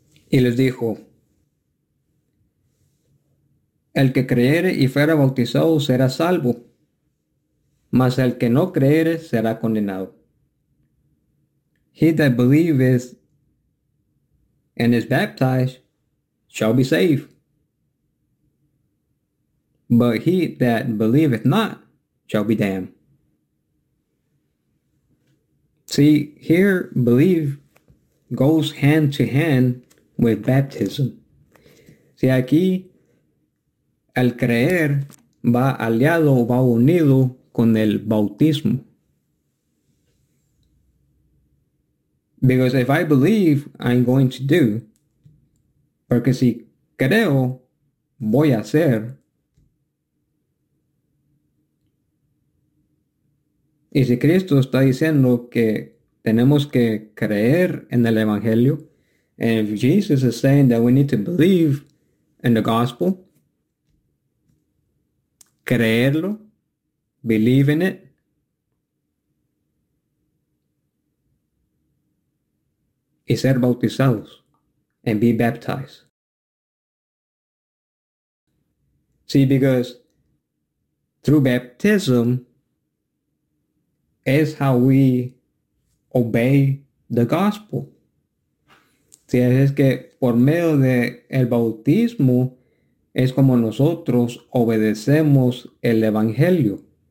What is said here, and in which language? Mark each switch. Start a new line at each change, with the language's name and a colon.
Spanish: Y les dijo, el que creyere y fuera bautizado será salvo, mas el que no creyere será condenado.
English: He that believeth and is baptized shall be saved, but he that believeth not shall be damned. See, here belief goes hand to hand with baptism.
Spanish: Si aquí el creer va aliado o va unido con el bautismo.
English: Because if I believe, I'm going to do.
Spanish: Porque si creo, voy a hacer.
English: Y si Cristo está diciendo que tenemos que creer en el Evangelio, and if Jesus is saying that we need to believe in the gospel, creerlo, believe in it, y ser bautizados, and be baptized. See, because through baptism is how we obey the gospel.
Spanish: Si es que por medio de el bautismo es como nosotros obedecemos el evangelio.